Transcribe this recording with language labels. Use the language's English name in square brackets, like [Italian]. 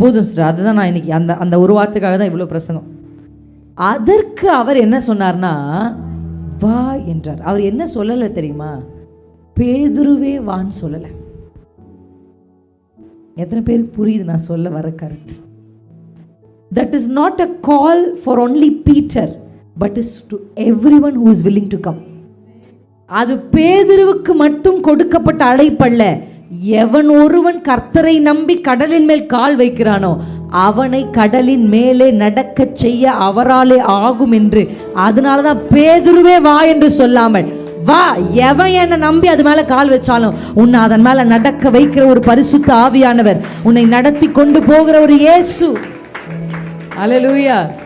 [Tamil] போதும் சிஸ்டர், அதுதான் நான் இன்னைக்கு அந்த ஒரு வார்த்தைக்காக தான் இவ்வளோ பிரசங்கம். அதற்கு அவர் என்ன சொன்னார்னா வா என்றார். அவர் என்ன சொல்லலை தெரியுமா? பேதுருவே வான்னு சொல்லலை. எத்தனை பேருக்கு புரியுது நான் சொல்ல வர கருத்து? [English] That is not a call for only Peter, but is to everyone who is willing to come. [Tamil] அது பேதுருவுக்கு மட்டும் கொடுக்கப்பட்ட அழைப்பல்ல. எவன் ஒருவன் கர்த்தரை நம்பி கடலின் மேல் கால் வைக்கிறானோ அவனை கடலின் மேலே நடக்க செய்ய அவராலே ஆகும் என்று. அதனால தான் பேதுருவே வா என்று சொல்லாமல், வா, எவன் என்னை நம்பி அது மேல கால் வச்சாலும் உன்னை அதன் மேல நடக்க வைக்கிற ஒரு பரிசுத்த ஆவியானவர், உன்னை நடத்தி கொண்டு போகிற ஒரு இயேசு. ஹல்லேலூயா.